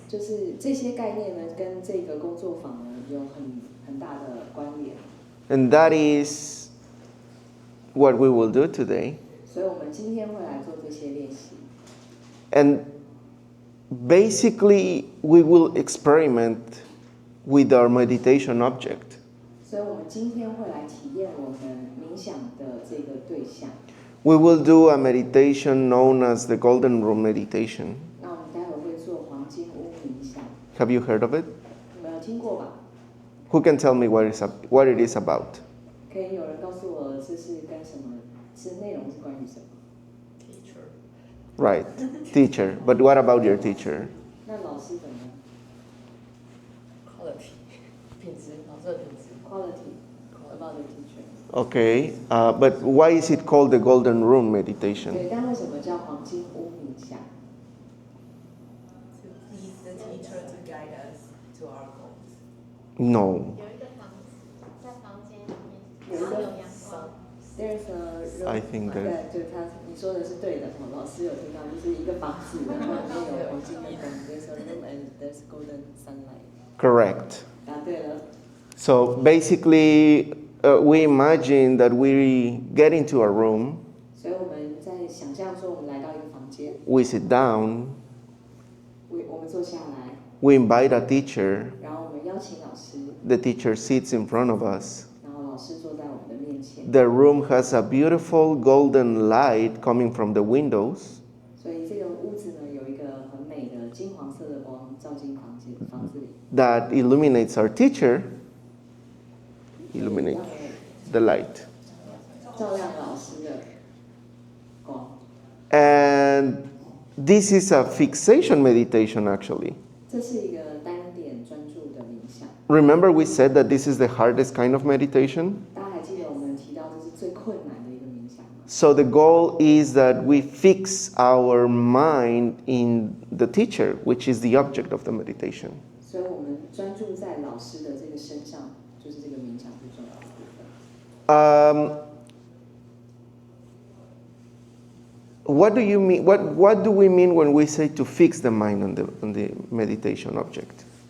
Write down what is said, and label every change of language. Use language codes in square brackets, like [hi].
[zh] 就是这些概念呢，跟这个工作坊呢有很大的关联。 [en] And that is what we will do today. [zh] 所以我们今天会来做这些练习。 [en] And basically, we will experiment with our meditation object. [zh] 所以我们今天会来体验我们冥想的这个对象。 [en] We will do a meditation known as the Golden Room meditation. [zh] 那我们待会会做黄金屋冥想。 [en] Have you heard of it? [zh] 你们有听过吧？ [en] Who can tell me what it is about? [zh] 可以有人告诉我这是跟什么？是内容是关于什么 [en] ？Teacher. Right, teacher. But what about your teacher? [zh] 那老师怎么样？ [en] Quality. [zh] 品质，老师的品质。 [en] Quality about the teacher. Okay, but why is it called the Golden Room meditation? [zh] 对，但为什么叫黄金屋冥想 [en] To please the teacher to guide us to our goals. No. [zh] 有一个房子，在房间里面，然后有阳光。 [en] There's a room. I think that. [zh] 对，你说的是对的，老师有听到，就是一个房子，然后里面有黄金的灯。 [en] There's a room and there's golden sunlight. Correct. [zh] 答对了。 [en] So basically, we imagine that we get into a room. [zh] 所以我们在想象说，我们来到一个房间。 [en] We sit down. [zh] 我们坐下来， [en] we invite a teacher, [zh] 然后我们邀请老师， [en] the teacher sits in front of us. [zh] 然后老师坐在我们的面前。 [en] The room has a beautiful golden light coming from the windows [zh] 所以这个屋子呢，有一个很美的金黄色的光照进房子里， [en] that illuminates our teacher, illuminate the light. [zh] 照亮老师的光。 [en] And this is a fixation meditation actually. [zh] 这是一个单点专注的冥想。 [en] Remember we said that this is the hardest kind of meditation? [zh] 大家还记得我们提到这是最困难的一个冥想吗？ [en] So the goal is that we fix our mind in the teacher, which is the object of the meditation. [zh] 所以我们专注在老师的这个身上，就是这个冥想最重要的部分。 [en] What do you mean? What do we mean when we say to fix the mind on the meditation object?